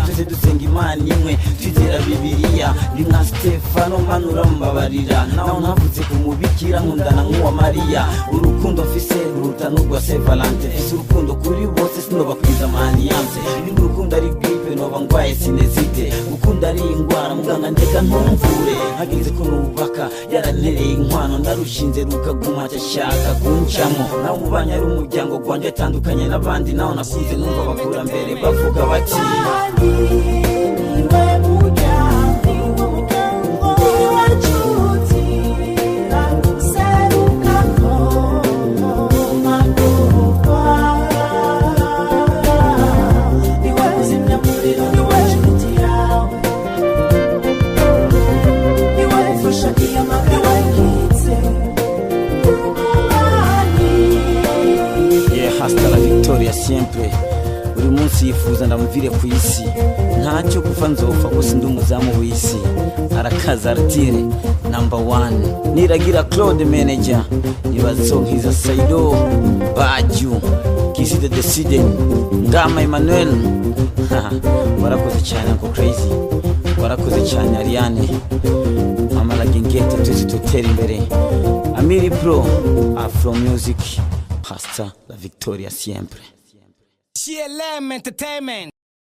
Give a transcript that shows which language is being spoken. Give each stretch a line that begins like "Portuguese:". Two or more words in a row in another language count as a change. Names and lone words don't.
Rundi: tuze dusenga imana imwe twizera Bibiliya ndi nka Stefano manura mbabarira naho ntavuze kumubikira nkundana nk'uwa Mariya urukundo mfise ruruta n'urwa Saint Valentin fise urukundo kuri bose sinobakwiza amaniyanse ndi urukundo ari gripe noba ngwaye sinezite ukunda ari ingwara muganga ndeka ntumvure hageze ko nubaka yarantereye inkwano ndarushinze rukaguma cyashaka kuncamo naho mubanya ari umuryango gwanje atandukanye n'abandi naho nakuze numva bakura mbere bavuga bati
Spanish: hasta la victoria
Rundi: siempre buri munsi yifuza ndamuvire ku isi ntacyo gupfa nzopfa gusa ndi umuzamu w'isi arakaza artire number 1 niragira Claude manager nibazonkiza Saido Baju kisi de decide ngama Emmanuel warakoze cyane ko crazy warakoze cyane Ariane mama la gengete tuzi tutera imbere Amiri Pro Afro Music
Spanish: hasta la victoria siempre.
Rundi: CLM Entertainment.